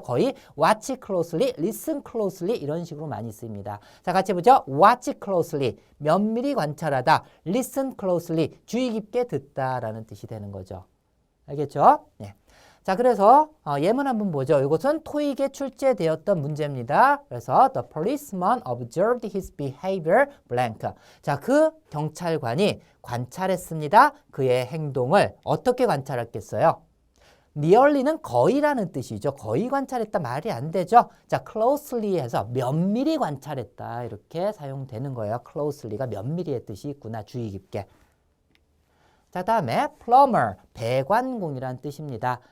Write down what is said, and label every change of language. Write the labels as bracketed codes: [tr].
[ko] 거의 [en] watch closely, listen closely [ko] 이런 식으로 많이 쓰입니다. 자, 같이 보죠. [en] watch closely, [ko] 면밀히 관찰하다. [en] listen closely, [ko] 주의 깊게 듣다라는 뜻이 되는 거죠. 알겠죠? 네. 자, 그래서 예문 한번 보죠. 이것은 토익에 출제되었던 문제입니다. 그래서 [en] the policeman observed his behavior blank. [ko] 자, 그 경찰관이 관찰했습니다. 그의 행동을 어떻게 관찰했겠어요? nearly는 거의라는 뜻이죠. 거의 관찰했다 말이 안 되죠. 자, closely 해서 면밀히 관찰했다 이렇게 사용되는 거예요. closely가 면밀히의 뜻이 있구나. 주의 깊게. 자, 다음에 plumber, 배관공이라는 뜻입니다.